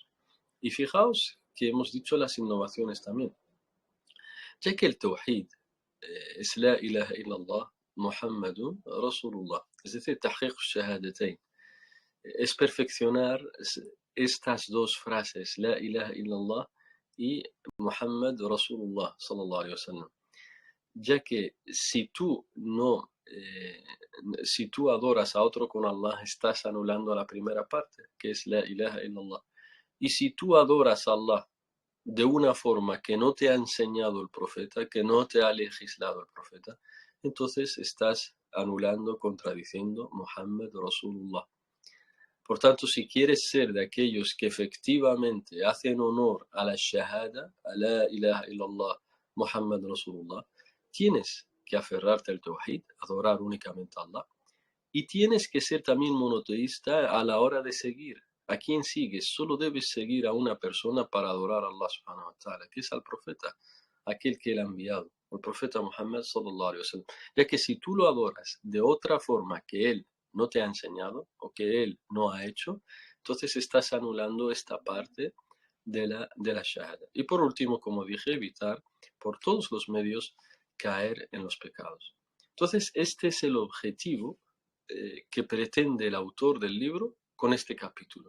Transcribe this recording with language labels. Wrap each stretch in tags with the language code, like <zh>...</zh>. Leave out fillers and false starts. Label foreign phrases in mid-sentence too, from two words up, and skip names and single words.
<es>Y fijaos que hemos dicho las innovaciones también, ya que el tawhid es</es> <ar>لا إله إلا الله محمد رسول الله,</ar> <es>es decir,</es> <ar>تحقيق الشهادتين,</ar> <es>es perfeccionar estas dos frases,</es> <ar>لا إله إلا الله</ar> <es>y</es> <ar>محمد رسول الله صلى الله عليه وسلم,</ar> <es>ya que si tú adoras a otro con Allah, estás anulando la primera parte, que es</es> <ar>لا إله إلا الله.</ar> <es>Y si tú adoras a Allah de una forma que no te ha enseñado el profeta, que no te ha legislado el profeta, entonces estás anulando, contradiciendo</es> <ar>محمد رسول الله.</ar> <es>Por tanto, si quieres ser de aquellos que efectivamente hacen honor a la shahada, a</es> <ar>لا إله إلا الله محمد رسول الله,</ar> <es>tienes que aferrarte al tawhid, adorar únicamente a Allah, y tienes que ser también monoteísta a la hora de seguir. ¿A quién sigues? Solo debes seguir a una persona para adorar a Allah</es> <ar>سبحانه وتعالى,</ar> <es>que es al profeta, aquel que él ha enviado, el profeta Muhammad</es> <ar>صلى الله عليه وسلم.</ar> <es>Ya que si tú lo adoras de otra forma que él no te ha enseñado o que él no ha hecho, entonces estás anulando esta parte de la shahada. Y por último, como dije, evitar por todos los medios caer en los pecados. Entonces, este es el objetivo que pretende el autor del libro con este capítulo.</es>